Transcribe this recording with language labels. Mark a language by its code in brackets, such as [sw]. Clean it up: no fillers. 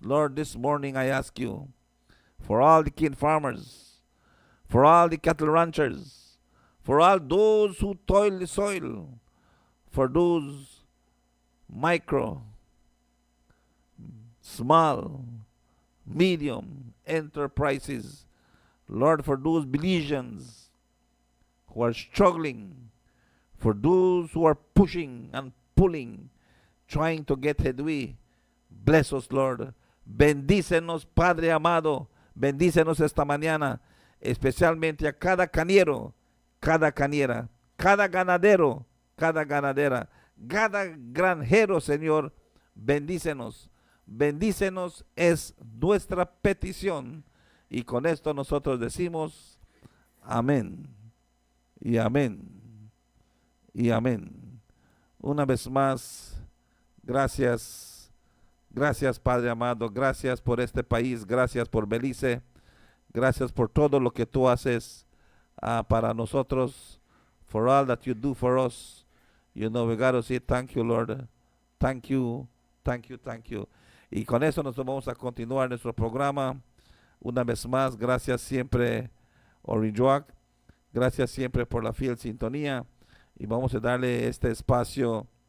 [en] Lord, this morning I ask you for all the cane farmers, for all the cattle ranchers, for all those who toil the soil, for those micro, small, medium enterprises. Lord, for those Belizeans who are struggling, for those who are pushing and pulling, trying to get headway. Bless us, Lord. [es] Bendícenos, Padre amado. Bendícenos esta mañana, especialmente a cada caniero, cada caniera, cada ganadero, cada ganadera, cada granjero, Señor. Bendícenos. Bendícenos es nuestra petición. Y con esto nosotros decimos amén. Y amén. Y amén. Una vez más, gracias. Gracias, Padre amado. Gracias por este país. Gracias por Belice. Gracias por todo lo que tú haces para nosotros. [en] For all that you do for us. You know, we got to say thank you, Lord. Thank you, thank you, thank you. [es] Y con eso nos vamos a continuar nuestro programa. Una vez más, gracias siempre, Orinjoac. Gracias siempre por la fiel sintonía. Y vamos a darle este espacio